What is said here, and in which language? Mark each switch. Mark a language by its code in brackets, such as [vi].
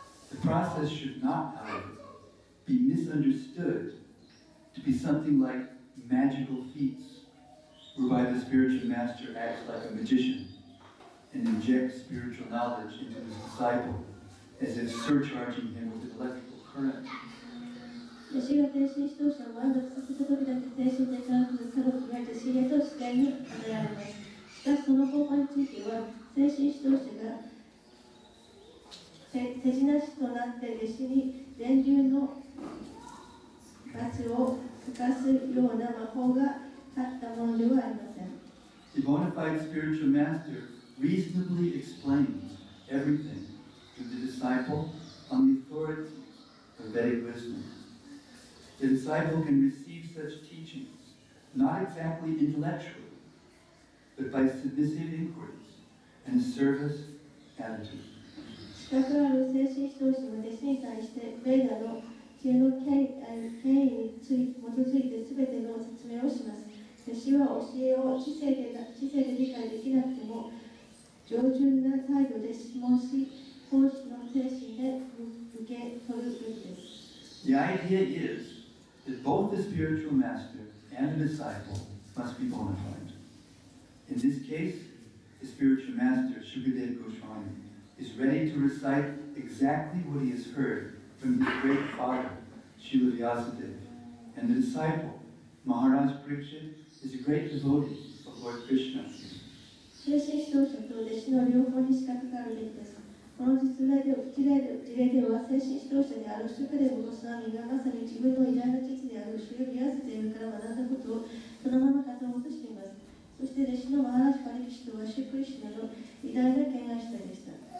[en] The process should not, however, be misunderstood to be something like magical feats, whereby the spiritual master acts like a magician and injects spiritual knowledge into his disciple, as if surcharging him with an electrical current. [ja] 弟子が精神指導者を満足させたときだけ精神的な科学が弟子へと自然に与えられます。しかしその方法については、精神指導者が手品師となって弟子に電流の圧を吹かすような魔法があったものではありません。 [en] The bona fide spiritual master reasonably explains everything to the disciple on the authority of Vedic wisdom. The disciple can receive such teachings not exactly intellectually, but by submissive inquiries and a service attitude. [ja] 資格ある精神指導者の弟子に対してベーダの知恵の権威に基づいて全ての説明をします。弟子は教えを知性で理解できなくても上純な態度で質問し、奉仕の精神で受け取るべきです。 [en] The idea is that both the spiritual master and the disciple must be bona fide. In this case, the spiritual master, Shukadeva Goswami, is ready to recite exactly what he has heard from his great father, Srila Vyasadeva, and the disciple, Maharaj Parikshit, is a great devotee of Lord Krishna. [ja] 精神指導者と弟子の両方に資格があるべきです。この事例では、精神指導者であるシュカデブ・ゴスワミがまさに自分の偉大な父であるシュヨギ・アスデーブから学んだことをそのまま語ろうとしています。そして弟子のマハラジ・パリキシトはシュクリシュナの偉大な敬愛者でした。